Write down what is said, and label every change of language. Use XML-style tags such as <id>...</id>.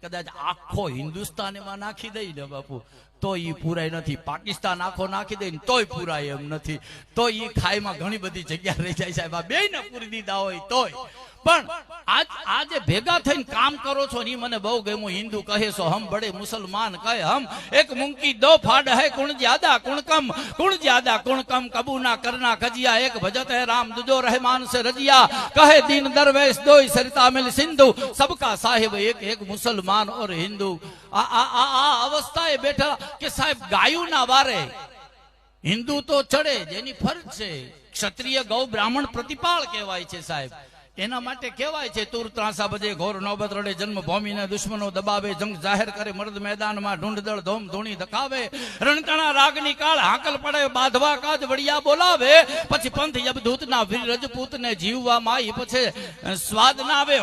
<gu>કદાચ આખો હિન્દુસ્તાન એમાં નાખી દઈ ને બાપુ તો ઈ પૂરાય નથી. પાકિસ્તાન આખો નાખી દઈ ને તોય પૂરાય એમ નથી. તો ઈ ખાઈમાં ઘણી બધી જગ્યા રહી જાય સાહેબ. આ બેયને પૂરી દીધા હોય તોય. પણ આજે ભેગા થઈને કામ કરો છો ને મને બહુ ગમ્યું.</gu> <hi>હિન્દુ કહે છો હમ બડે, મુસલમાન કહે હમ એક મુંકી દો ફાડ હૈ, कुण ज्यादा कुण कम, कुण ज्यादा कुण कम, कबू ना करना कजिया, एक भजत है राम दुजो रहमान से रजिया, कहे दीन दरवेश दो सरिता मिल सिंधु, सबका साहिब एक एक मुसलमान और हिंदू.</hi> <gu>આ અવસ્થાએ બેઠા કે સાહેબ ગાયું ના વારે હિન્દુ તો ચડે, જેની ફરજ છે. ક્ષત્રિય ગૌ બ્રાહ્મણ પ્રતિપાળ કહેવાય છે સાહેબ. એના માટે કહેવાય છે તુર ત્રાસા બજે, ઘોર નોબત રડે, જન્મભૂમિને દુશ્મનો દબાવે, જંગ જાહેર કરે મર્દ મેદાનમાં, ઢૂંઢદળ ધોમ ધૂણી ધકાવે, રણકણા રાગની કાળ હાકલ પડે, બાંધવા કાજ વડિયા બોલાવે, પછી પંથ યબદૂતના વીર રજપૂતને જીવવામાં ઈ પછી સ્વાદ ના આવે.</gu>